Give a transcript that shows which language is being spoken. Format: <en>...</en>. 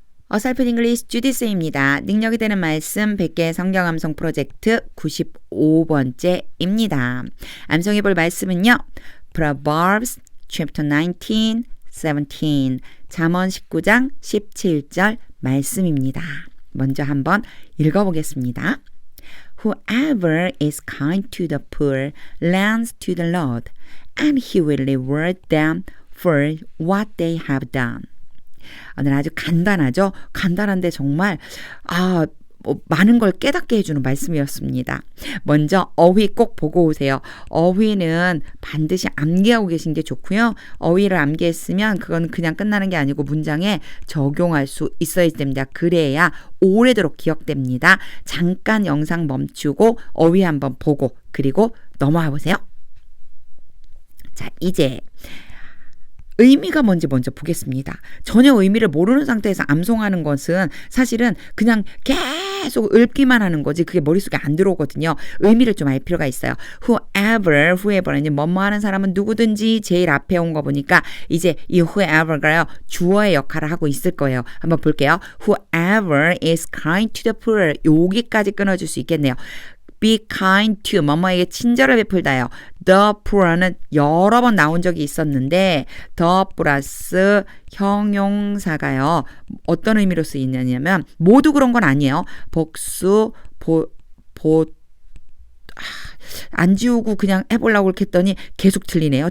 <ko>어설픈 잉글리시 주디스입니다. 능력이 되는 말씀 100개 성경 암송 프로젝트 95번째입니다. 암송해 볼 말씀은요.</ko> <en>Proverbs chapter 19, 17</en> <ko>잠언 19장 17절 말씀입니다. 먼저 한번 읽어보겠습니다.</ko> <en>Whoever is kind to the poor lends to the Lord, and he will reward them for what they have done.</en> <ko>오늘 아주 간단하죠? 간단한데 정말 많은 걸 깨닫게 해주는 말씀이었습니다. 먼저 어휘 꼭 보고 오세요. 어휘는 반드시 암기하고 계신 게 좋고요. 어휘를 암기했으면 그건 그냥 끝나는 게 아니고 문장에 적용할 수 있어야 됩니다. 그래야 오래도록 기억됩니다. 잠깐 영상 멈추고 어휘 한번 보고 그리고 넘어가 보세요. 자, 이제 의미가 뭔지 먼저 보겠습니다. 전혀 의미를 모르는 상태에서 암송하는 것은 사실은 그냥 계속 읊기만 하는 거지 그게 머릿속에 안 들어오거든요. 의미를 좀 알 필요가 있어요. whoever는 뭐뭐 하는 사람은 누구든지 제일 앞에 온 거 보니까 이제 이 whoever가요. 주어의 역할을 하고 있을 거예요. 한번 볼게요.</ko> <en>Whoever is kind to the poor</en> <ko>여기까지 끊어줄 수 있겠네요.</ko> <en>Be kind to</en> <ko>뭐뭐에게 친절을 베풀다요.</ko> <en>The poor</en> <ko>는 여러 번 나온 적이 있었는데 the 플러스 형용사가요. 어떤 의미로 쓰이냐면 모두 그런 건 아니에요. 복수 안 지우고 그냥 해보려고 그렇게 했더니 계속 틀리네요.</ko>